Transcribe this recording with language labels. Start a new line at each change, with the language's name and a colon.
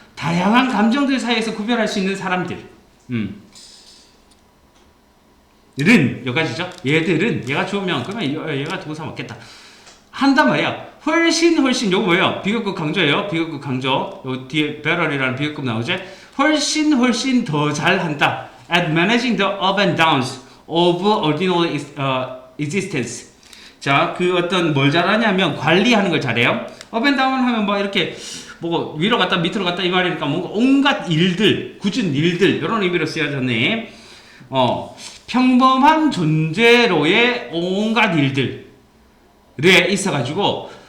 Korean: 다양한 감정들 사이에서 구별할 수 있는 사람들. 여기까지죠. 얘들은 얘가 좋으면 그러면 얘가 동사 맞겠다. 한단 말이야. 훨씬 요거 뭐예요? 비교급 강조예요. 비교급 강조. 요 뒤에 better이라는 비교급 나오죠. 훨씬 더 잘한다.
English: At managing the up and downs of ordinary existence.
Korean: 자, 어떤 뭘 잘하냐면 관리하는 걸 잘해요.
English: up and down
Korean: 하면 뭐 이렇게 뭐 위로 갔다 밑으로 갔다 이 말이니까 뭔가 온갖 일들, 굳은 일들 이런 의미로 쓰여졌네. 평범한 존재로의 온갖 일들에 있어가지고